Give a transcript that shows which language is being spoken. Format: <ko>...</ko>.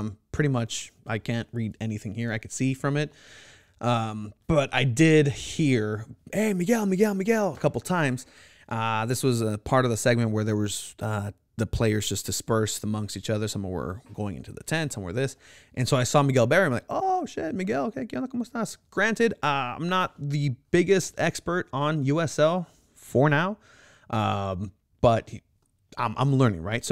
<en>Pretty much, I can't read anything here. I could see from it. But I did hear, hey, Miguel, a couple times. This was a part of the segment where there was the players just dispersed amongst each other. Some were going into the tent, some were this. And so I saw Miguel Berry. I'm like, oh, shit, Miguel, okay,</en> <es>¿qué onda, cómo estás?</es> <en>Granted, I'm not the biggest expert on USL for now, but I'm learning, right?</en>